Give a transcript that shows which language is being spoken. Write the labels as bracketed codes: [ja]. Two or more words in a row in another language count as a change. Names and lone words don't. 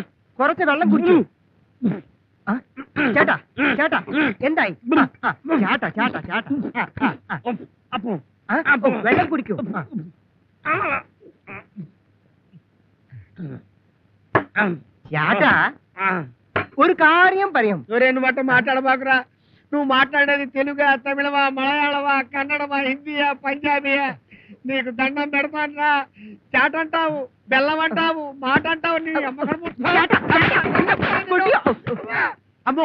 [ml] കുറച്ച് വെള്ളം കുടിച്ചു ആ? ചേട്ടാ ചേട്ടാ എന്തായി ചേട്ടാ ചേട്ടാ ചേട്ടാ [te] అప్పు [ml] വെള്ളം കുടിക്കൂ ചേട്ടാ ഒരു കാര്യം പറയാം [te] రెండు మాట మాట్లాడబాకురా. నువ్వు మాట్లాడేది తెలుగా, తమిళమా, మలయాళమా, కన్నడమా, హిందీయా, పంజాబీయా? నీకు దండం పెడతానరా. చాట అంటావు, బెల్లం అంటావు, మాట అంటావు. నీ అమ్మో.